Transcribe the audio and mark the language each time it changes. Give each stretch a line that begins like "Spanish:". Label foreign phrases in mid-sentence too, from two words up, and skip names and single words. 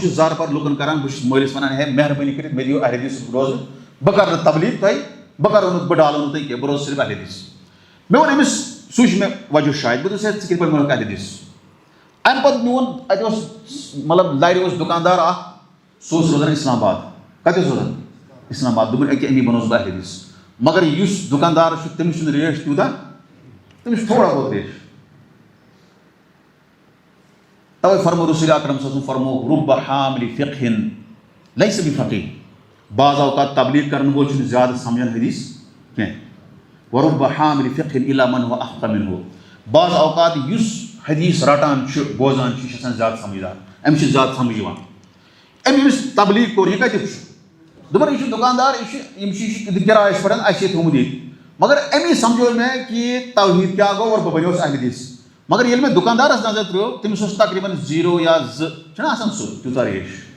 Kashmiri: چھُس زارٕ پار لُکن کران بہٕ چھُس مٲلِس وَنان ہے مہربٲنی کٔرِتھ مےٚ دِیِو اہل حدیث روزٕ بہٕ کرٕ نہٕ تبلیٖغ تۄہہِ بہٕ کرو نہٕ بہٕ ڈالو نہٕ تۄہہِ کینٛہہ بہٕ روزٕ صرف اہل حدیث مےٚ ووٚن أمِس سُے چھُ مےٚ وجہ شاید بہٕ دوٚپُس ہے ژٕ کِتھ پٲٹھۍ بنووُکھ اہل حدیث اَمہِ پتہٕ میون اَتہِ اوس مطلب لرِ اوس دُکاندار اکھ سُہ اوس روزان اسلام آباد کتہِ اوس روزان اسلام آباد دوٚپُن أکیاہ امی بنووُس بہٕ اہل حدیث مگر یُس دُکاندار چھُ تٔمِس چھُنہٕ ریٹ تیوٗتاہ تٔمِس چھُ تھوڑا بہت ریٹ توے فرمو رسول اکرم
Arabic: صلی اللہ علیہ وسلم
Kashmiri: فرمو
Arabic: رُبَّ حاملِ فِقْہٍ لیسَ بِفَقِیہٍ
Kashmiri: بعض اوقات تبلیٖغ کرن وول چھُنہٕ زیادٕ سمجھان حدیث کینٛہہ
Arabic: وَرُبَّ حاملِ فِقْہٍ إِلَّا مَنْ هُوَ أَفْقَهُ مِنْهُ
Kashmiri: بعض اوقات یُس حدیث رٹان چھُ بوزان چھُ یہِ چھُ آسان زیادٕ سمجھدار أمِس چھُ زیادٕ سمجھ یِوان أمۍ ییٚمِس تبلیٖغ کوٚر یہِ کتیُک چھُ دوٚپُن یہِ چھُ دُکاندار یہِ چھُ کِرایَس پٮ۪ٹھ اَسہِ چھِ تھوٚمُت ییٚتہِ مگر أمی سمجھو مےٚ کہِ توحیٖد کیٛاہ گوٚو اور بہٕ بنیوس اہل حدیث مگر ییٚلہِ مےٚ دُکاندارس نظر ترٲو تٔمِس اوس تقریٖباً 0 یا 2 چھُنہ آسان سُہ تیوٗتاہ ریش